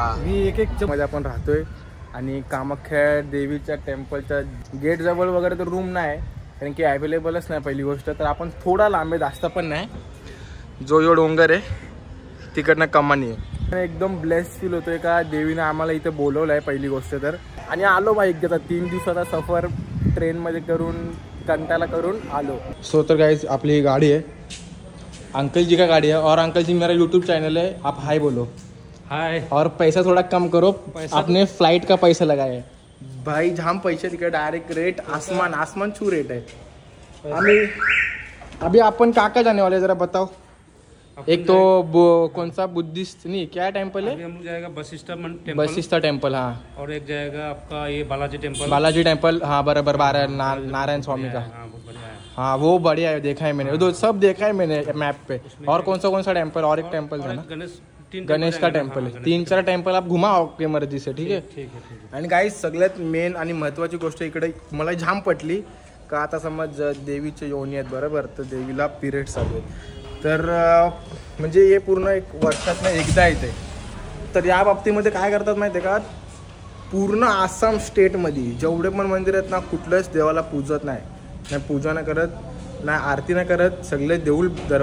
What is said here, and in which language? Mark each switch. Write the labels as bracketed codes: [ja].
[mr] मी एक मध्ये आपण राहतोय आणि कामाख्या देवीच्या टेम्पलच्या गेट जवळ वगैरे तर रूम नाही कारण की अवेलेबलच नाही पहिली गोष्ट. तर आपण थोडा लांब आहे, जास्त पण नाही. जो डोंगर आहे तिकडनं कमानी आहे. एकदम ब्लेस फील होतोय का देवीने आम्हाला इथे बोलवलं आहे पहिली गोष्ट तर. आणि आलो बाई एकदा 3 दिवसाचा सफर ट्रेनमध्ये करून कंटाळा करून आलो. [hi] सो [mr] तर गाइस आपली ही [hi] गाड़ी है, अंकल जी का गाड़ी है. और अंकल जी मेरा यूट्यूब चैनल है, आप हाय बोलो. हाय. और पैसा थोड़ा कम करो. आपने फ्लाइट का पैसा लगाया है भाई. [mr] जाम पैसे तिकडे डायरेक्ट रेट [hi] आसमान छू रेट है. अभी अपन कहाँ जाने वाले जरा बताओ. एक तो कौन सा बुद्धिस्ट नहीं क्या टेम्पल है? हम जाएगा बशिष्ठा टेम्पल. हाँ. और एक जाएगा आपका ये बालाजी टेम्पल. हाँ बराबर. नारायण स्वामी का. हाँ वो बढ़िया है, देखा है मैंने. तो सब देखा है मैंने मैप पे. और कौन सा टेम्पल? और एक टेम्पल था ना गणेश का टेम्पल है. 3-4 टेम्पल आप घुमा आपकी मर्जी से. ठीक है. [mr] आणि गाईस सगळ्यात मेन आणि महत्त्वाची गोष्ट इकडे मला जाम पटली का आता समज देवीचे योनी आहेत बरोबर, तर देवीला पिरियड्स चालू आहेत तर म्हणजे हे पूर्ण एक वर्षातनं एकदा येते. तर या बाबतीमध्ये काय करतात माहिती आहे का, पूर्ण आसाम स्टेटमध्ये जेवढे पण मंदिर आहेत ना कुठल्याच देवाला पूजत नाही. पूजा नाही करत, नाही आरती नाही करत. सगळे देऊळ दरवाजे